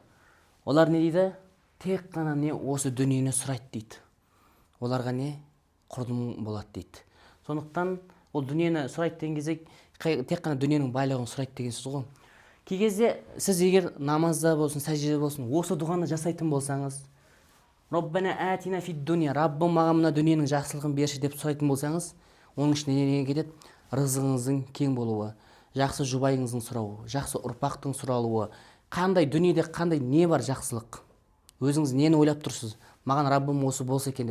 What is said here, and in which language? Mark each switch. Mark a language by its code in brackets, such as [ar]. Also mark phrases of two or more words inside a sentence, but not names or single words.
[kk] Олар не дейді? Тек қана не? Осы дүниені сұрайды дейді. Оларға не? Құрдым болады дейді. Сондықтан ол дүниені сұрайды деген кезде тек қана дүниенің байлығын сұрайды деген сөз ғой. Кей кезде сіз егер намазда болсын, сәждеде болсын, осы дұғаны жасайтын болсаңыз, [ar] ربنا آتنا في الدنيا, [kk] Раббым маған мына дүниенің жақсылығын берші деп сұрайтын болсаңыз, оның ішіне не кетеді? Рызығыңыздың кең болуы, жақсы жұбайыңыздың сұрауы, жақсы ұрпақтың сұралуы, қандай дүниеде қандай не бар жақсылық? Өзіңіз нені ойлап тұрсыз? Маған Раббым осы болса екен деп.